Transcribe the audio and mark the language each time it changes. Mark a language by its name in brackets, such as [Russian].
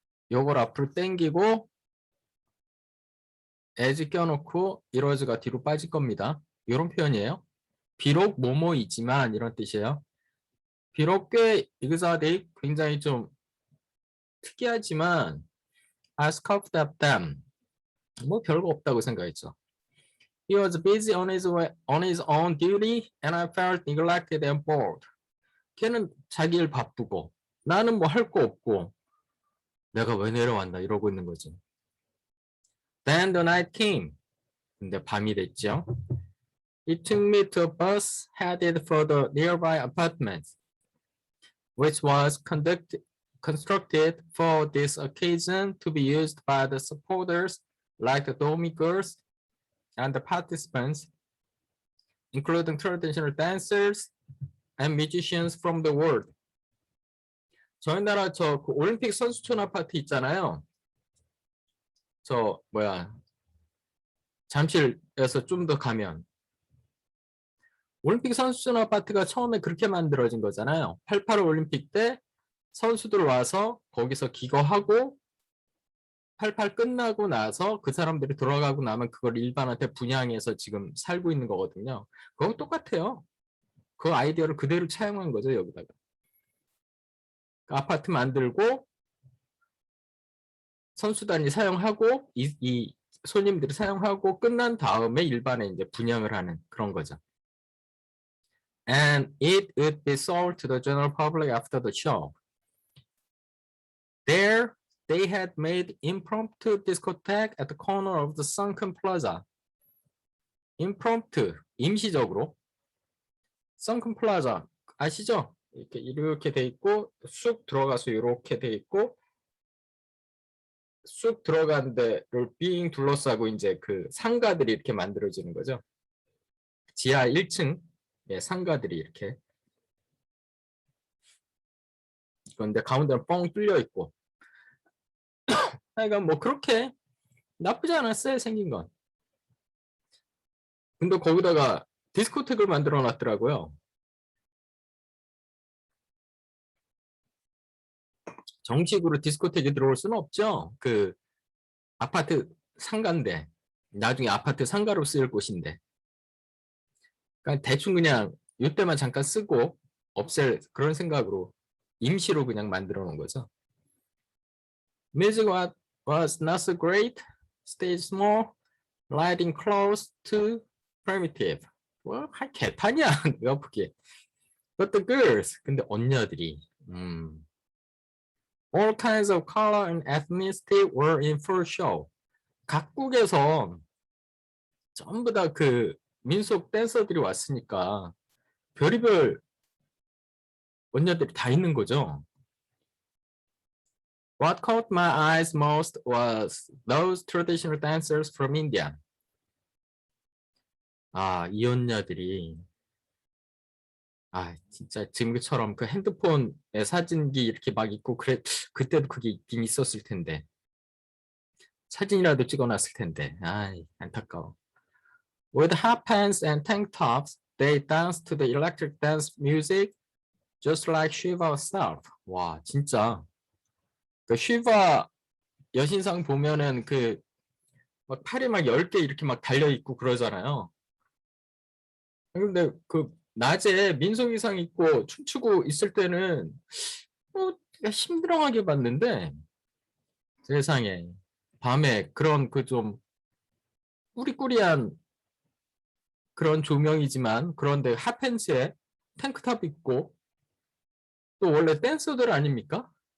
[Korean] 요걸 앞으로 당기고 as 껴놓고 it was가 뒤로 빠질 겁니다. 이런 표현이에요. 비록 뭐뭐이지만 이런 뜻이에요. 비록 꽤 exotic 굉장히 좀 특이하지만 [English] I scoffed at them. [Korean] 뭐 별거 없다고 생각했죠. [English] He was busy on his own duty and I felt neglected and bored. [Korean] 걔는 자기 일 바쁘고 나는 뭐 할 거 없고 내가 왜 내려왔나 이러고 있는 거지. [English] Then the night came. [Korean] 근데 밤이 됐죠. [English] He took me to a bus headed for the nearby apartment, which was constructed for this occasion to be used by the supporters like the Domi girls and the participants, including traditional dancers and musicians from the world. [Korean] 저희 나라 저 그 올림픽 선수촌 아파트 있잖아요. 저 뭐야 잠실에서 좀 더 가면 올림픽 선수촌 아파트가 처음에 그렇게 만들어진 거잖아요. 88 올림픽 때 선수들 와서 거기서 기거하고 88 끝나고 나서 그 사람들이 돌아가고 나면 그걸 일반한테 분양해서 지금 살고 있는 거거든요. 그거 똑같아요. 그 아이디어를 그대로 차용한 거죠, 여기다가. 아파트 만들고 선수단이 사용하고 이 손님들이 사용하고 끝난 다음에 일반에 이제 분양을 하는 그런 거죠. [English] And it would be sold to the general public after the show. There, they had made impromptu discotheque at the corner of the sunken plaza. [Korean] impromptu, 임시적으로. sunken plaza, 아시죠? 이렇게 돼 있고 쑥 들어가서 이렇게 돼 있고 쑥 들어간 데를 빙 둘러싸고 이제 그 상가들이 이렇게 만들어지는 거죠. 지하 1층 상가들이 이렇게. 그런데 가운데는 뻥 뚫려 있고. 그러니까 뭐 그렇게 나쁘지 않았어요, 생긴 건. 근데 거기다가 디스코텍을 만들어 놨더라고요. 정식으로 디스코텍이 들어올 수는 없죠. 그 아파트 상가인데 나중에 아파트 상가로 쓰일 곳인데. 그러니까 대충 그냥 이때만 잠깐 쓰고 없앨 그런 생각으로 임시로 그냥 만들어 놓은 거죠. [English] Music was not so great, stage small, lighting close to primitive. [Korean] 뭐 개판이야, 옆에. [English] But the girls, [Korean] 근데 언녀들이 [English] all kinds of color and ethnicity were in full show. [Korean] 각국에서 전부 다 그 민속 댄서들이 왔으니까 별의별 언녀들이 다 있는 거죠. [English] What caught my eyes most was those traditional dancers from India. [Korean] 아, 이 언녀들이 진짜 지금처럼 그 핸드폰에 사진기 이렇게 막 있고 그때도 그게 있긴 있었을 텐데 사진이라도 찍어놨을 텐데 안타까워. [English] With hot pants and tank tops, they danced to the electric dance music just like Shiva herself. [Korean] 와, 진짜 그 쉬바 여신상 보면은 그 막 팔이 막 10개 이렇게 막 달려 있고 그러잖아요. 근데 그 낮에 민속 의상 입고 춤추고 있을 때는 힘들어하게 봤는데 세상에 밤에 그런 그 좀 꾸리꾸리한 그런 조명이지만 그런데 핫팬츠에 탱크탑 입고 또 원래 댄서들 아닙니까?